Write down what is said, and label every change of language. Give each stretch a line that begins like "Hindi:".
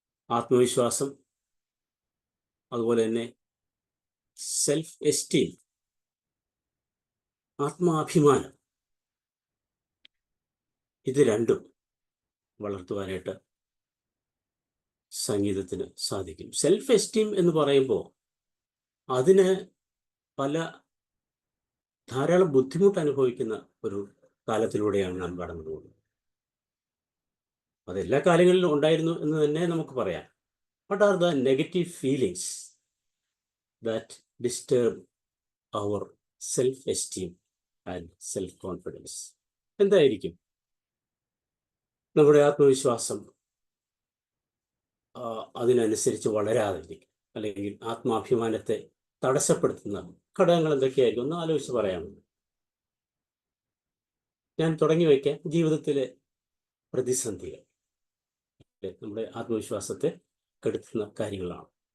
Malayalam: ആത്മവിശ്വാസം, അതുപോലെ തന്നെ സെൽഫ് എസ്റ്റീം, ആത്മാഭിമാനം, ഇത് രണ്ടും വളർത്തുവാനായിട്ട് സംഗീതത്തിന് സാധിക്കും. സെൽഫ് എസ്റ്റീം എന്ന് പറയുമ്പോൾ അതിന് ധാരാളം ബുദ്ധിമുട്ട് അനുഭവിക്കുന്ന ഒരു കാലത്തിലൂടെയാണ് നാം കടന്നു പോകുന്നത്. അതെല്ലാ കാലങ്ങളിലും ഉണ്ടായിരുന്നു എന്ന് തന്നെ നമുക്ക് പറയാം.
English: What are the negative feelings that disturb our self-esteem and self-confidence?
Malayalam: എന്തായിരിക്കും? നമ്മുടെ ആത്മവിശ്വാസം അതിനനുസരിച്ച് വളരാതിരിക്കും, അല്ലെങ്കിൽ ആത്മാഭിമാനത്തെ തടസ്സപ്പെടുത്തുന്ന ഘടകങ്ങൾ എന്തൊക്കെയായിരിക്കും ഒന്ന് ആലോചിച്ച് പറയാമല്ലോ. ഞാൻ തുടങ്ങി വയ്ക്കാം. ജീവിതത്തിലെ പ്രതിസന്ധികൾ നമ്മുടെ ആത്മവിശ്വാസത്തെ കെടുത്തുന്ന കാര്യങ്ങളാണ്.